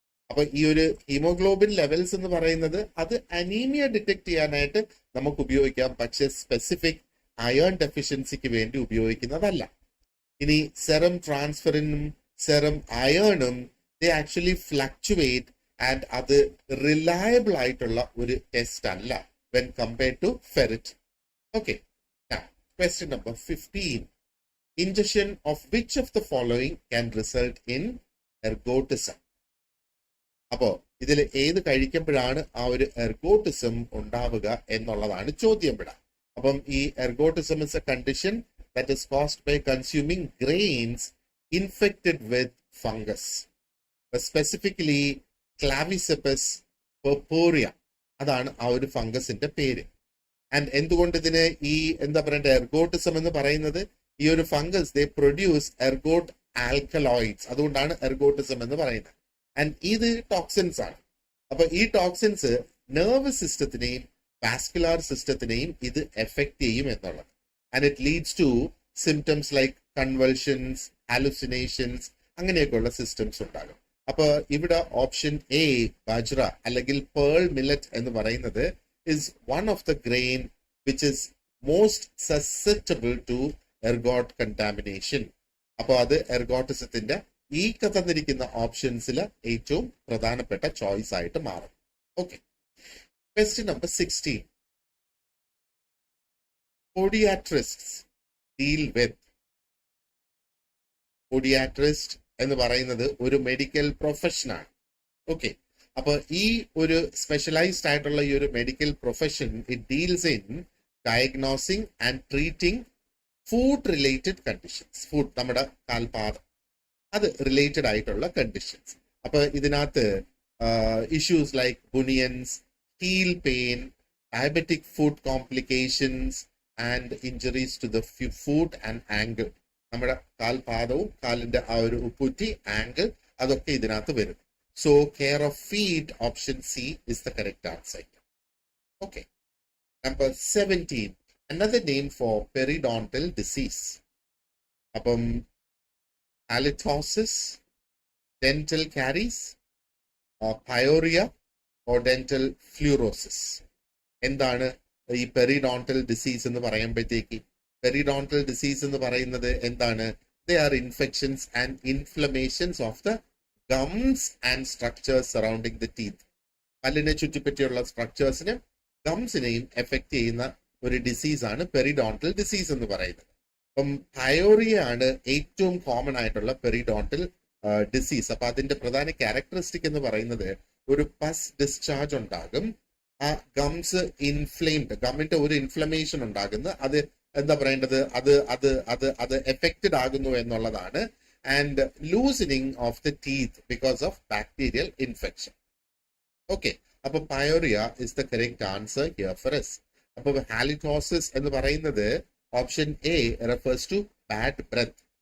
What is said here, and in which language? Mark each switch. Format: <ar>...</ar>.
<ml>അപ്പൊ ഈ ഒരു ഹീമോഗ്ലോബിൻ ലെവൽസ് എന്ന് പറയുന്നത് അത് അനീമിയ ഡിറ്റക്ട് ചെയ്യാനായിട്ട് നമുക്ക് ഉപയോഗിക്കാം, പക്ഷെ സ്പെസിഫിക് അയൺ ഡെഫിഷ്യൻസിക്ക് വേണ്ടി ഉപയോഗിക്കുന്നതല്ല. ഇനി serum ട്രാൻസ്ഫെറിനും serum അയണും</ml> <en>they actually fluctuate</en> <ml>and അത് റിലയബിൾ ആയിട്ടുള്ള ഒരു ടെസ്റ്റ് അല്ല</ml> <en>When compared to ferritin. Okay, question number 15. Ingestion of which of the following can result in ergotism?</en> <ml>അപ്പോ ഇതിൽ ഏത് കഴിക്കുമ്പോഴാണ് ആ ഒരു എർഗോട്ടിസം ഉണ്ടാവുക എന്നുള്ളതാണ് ചോദ്യം ഇവിടെ. അപ്പം ഈ</ml> <en>Ergotism is a condition that is caused by consuming grains infected with fungus, specifically Claviceps purpurea.</en> <ml>അതാണ് ആ ഒരു ഫംഗസിന്റെ പേര്. ആൻഡ് എന്തുകൊണ്ട് ഇതിന് ഈ എന്താ പറയണ്ടേ എർഗോട്ടിസം എന്ന് പറയുന്നത്, ഈ ഒരു ഫംഗസ്</ml> <en>they produce ergot alkaloids,</en> <ml>അതുകൊണ്ടാണ് എർഗോട്ടിസം എന്ന് പറയുന്നത്. ആൻഡ് ഇത് ടോക്സിൻസ് ആണ്. അപ്പൊ ഈ ടോക്സിൻസ് നെർവസ് സിസ്റ്റത്തിനെയും വാസ്കുലാർ സിസ്റ്റത്തിനെയും ഇത് എഫക്ട് ചെയ്യും എന്നുള്ളത്.</ml> <en>and it leads to symptoms like convulsions, hallucinations,</en> <ml>അങ്ങനെയൊക്കെയുള്ള സിസ്റ്റംസ് ഉണ്ടാകും. അപ്പൊ ഇവിടെ ഓപ്ഷൻ എ ബജ്ര അല്ലെങ്കിൽ പേൾ മില്ലറ്റ് എന്ന് പറയുന്നത്</ml> <en>is one of the grain which is most susceptible to ergot contamination.</en> <ml>അപ്പോൾ അത് എർഗോട്ടിസത്തിന്റെ ഈ തന്നിരിക്കുന്ന ഓപ്ഷൻസിൽ ഏറ്റവും പ്രധാനപ്പെട്ട ചോയ്സ് ആയിട്ട് മാറും.</ml> <en>Okay, question number 16. Podiatrists deal with.</en> <ml>Podiatrist എന്ന് പറയുന്നത് ഒരു മെഡിക്കൽ പ്രൊഫഷനാണ്.</ml> <en>okay,</en> <ml>അപ്പൊ ഈ ഒരു സ്പെഷ്യലൈസ്ഡ് ആയിട്ടുള്ള ഈ ഒരു</ml> <en>Medical profession it deals in diagnosing and treating foot related conditions.</en> <ml>Food, നമ്മുടെ കാൽപാദം, അത് റിലേറ്റഡ് ആയിട്ടുള്ള കണ്ടീഷൻസ്. അപ്പൊ ഇതിനകത്ത്</ml> <en>Issues like bunions, heel pain, diabetic foot complications and injuries to the foot and ankle.</en> <ml>നമ്മുടെ കാൽപാദവും കാലിന്റെ ആ ഒരു ഉപ്പുറ്റി, ആംഗിൾ, അതൊക്കെ ഇതിനകത്ത് വരും.</ml> <en>So care of feet, option C is the correct answer. Okay. Number 17. Another name for periodontal disease. Apam halitosis, dental caries, or pyorrhea, or dental fluorosis.</en> <ml>എന്താണ് ഈ periodontal disease എന്ന് പറയുമ്പോഴത്തേക്ക്? പെരിഡോണ്ടൽ ഡിസീസ് എന്ന് പറയുന്നത് എന്താണ്?</ml> <en>They are infections and inflammations of the gums and structures surrounding the teeth.</en> <ml>പല്ലിനെ ചുറ്റിപ്പറ്റിയുള്ള സ്ട്രക്ചേഴ്സിനെയും ഗംസിനെയും effect ചെയ്യുന്ന ഒരു ഡിസീസ് ആണ് പെരിഡോണ്ടൽ ഡിസീസ് എന്ന് പറയുന്നത്. അപ്പം പയോറിയ ആണ് ഏറ്റവും കോമൺ ആയിട്ടുള്ള പെരിഡോണ്ടൽ ഡിസീസ്. അപ്പൊ അതിന്റെ പ്രധാന ക്യാരക്ടറിസ്റ്റിക് എന്ന് പറയുന്നത് ഒരു പസ് ഡിസ്ചാർജ് ഉണ്ടാകും. ആ ഗംസ് ഇൻഫ്ലെയിംഡ്, ഗമ്മിന്റെ ഒരു ഇൻഫ്ലമേഷൻ ഉണ്ടാകുന്നു. അത് എന്താ പറയേണ്ടത്, അത് എഫക്റ്റഡ് ആകുന്നു എന്നുള്ളതാണ്.</ml> <en>And loosening of the teeth because of bacterial infection. Okay,</en> <ml>അപ്പൊ</ml> <en>Pyorrhoea is the correct answer here for us.</en> <ml>അപ്പൊ</ml> <en>halitosis</en> <ml>എന്ന് പറയുന്നത്</ml> <en>Option A refers to bad breath.</en>